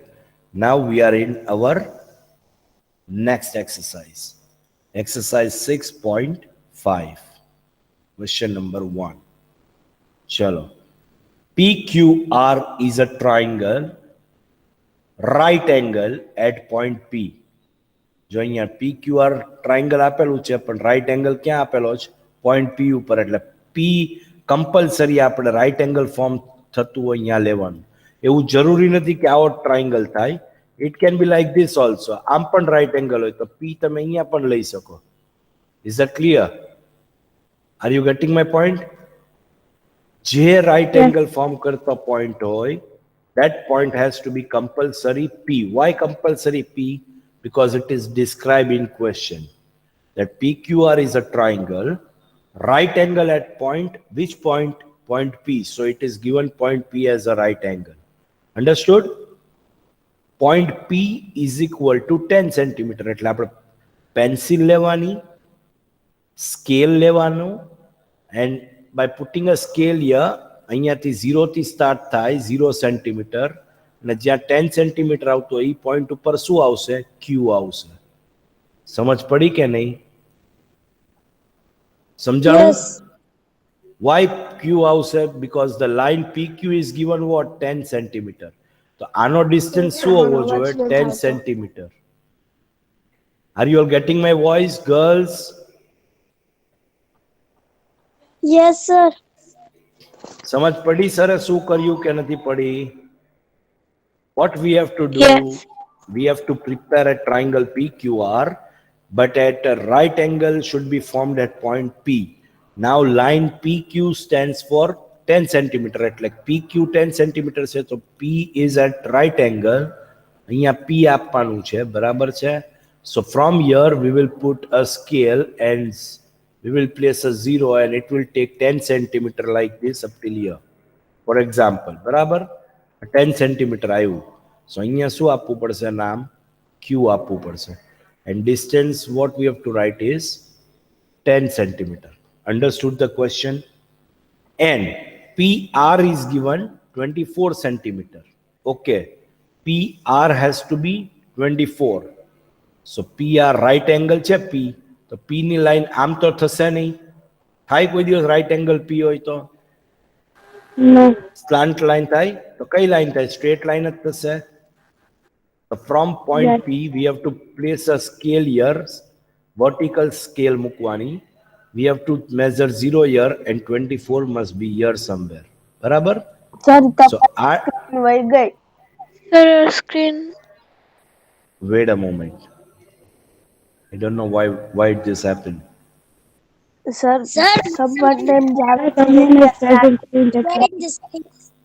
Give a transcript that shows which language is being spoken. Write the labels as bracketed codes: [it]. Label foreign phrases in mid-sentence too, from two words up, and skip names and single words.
[en] Now we are in our next exercise. Exercise 6.5. Question number 1. Chalo. PQR is a triangle, right angle at point P. [gu] જો અહીંયા PQR triangle આપેલું છે, પણ [en] right angle [gu] ક્યાં આપેલો છે? Point P ઉપર. એટલે P compulsory આપણે [en] right angle form [gu] થતું હોય અહીંયા લેવાનું. એવું જરૂરી નથી કે આવો triangle થાય. [en] It can be like this also. [gu] આમ પણ [en] right angle [gu] હોય તો P તમે અહીંયા પણ લઈ શકો. [en] Is that clear? Are you getting my point? જે right angle form કરતો point હોય, that point has to be compulsory P. Why compulsory P? Because it is described in question. That PQR is a triangle, right angle at point, which point? Point P. So it is given point P as a right angle. Understood? Point P is equal to 10 centimeter. [gu] એટલે આપણે pencil લેવાની, scale લેવાનું, [en] and by putting a scale here, [gu] અહીંયાથી 0 થી start થાય, 0 centimeter, અને જ્યાં 10 centimeter આવતો હોય, એ point ઉપર શું આવશે? Q આવશે. સમજ પડી કે નહીં? સમજાણું? [en] Yes. Why Q આવશે? Because the line PQ is given what? 10 centimeter. [gu] તો આનો distance શું હોવો જોઈએ? [en] 10 centimeter. Are you all getting my voice, girls? Yes, sir. [gu] સમજ પડી સર શું કર્યું કે નથી પડી? [en] What we have to do? Yes. We have to prepare a triangle PQR, but at a right angle should be formed at point P. Now line PQ stands for 10 centimeter. એટલે PQ 10 centimeter [gu] છે તો [en] P is at right angle. [gu] અહીંયા P આપવાનું છે, બરાબર છે? [en] So from here we will put a scale and we will place a 0 and it will take 10 centimeter like this up till here. For example, [gu] બરાબર? 10 centimeter આવ્યું. So અહીંયા શું આપવું પડશે? નામ Q આપવું પડશે. [en] And distance what we have to write is 10 centimeter. Understood the question? And PR is given 24 centimeter. Okay. PR has to be 24. [gu] So PR [en] right angle [gu] છે P. તો P ની લાઈન આમ તો થશે નહીં. થાય કોઈ દિવસ [en] right angle [gu] P હોય તો? [en] No. Slant line [gu] થાય? તો કઈ લાઈન થાય? [en] Straight line [gu] જ થશે. [en] So from point Yes. P, we have to place a scale here, vertical scale મૂકવાની. We have to measure 0 here and 24 must be here somewhere. [gu] બરાબર? સર [en] So [gu] તમારી વહી ગઈ. [en] Sir, your screen. wait a moment. I don't know why this happened. સર Sir, submit name [gu] જાવે છે [en] Someone has present in the where chat. in the settings?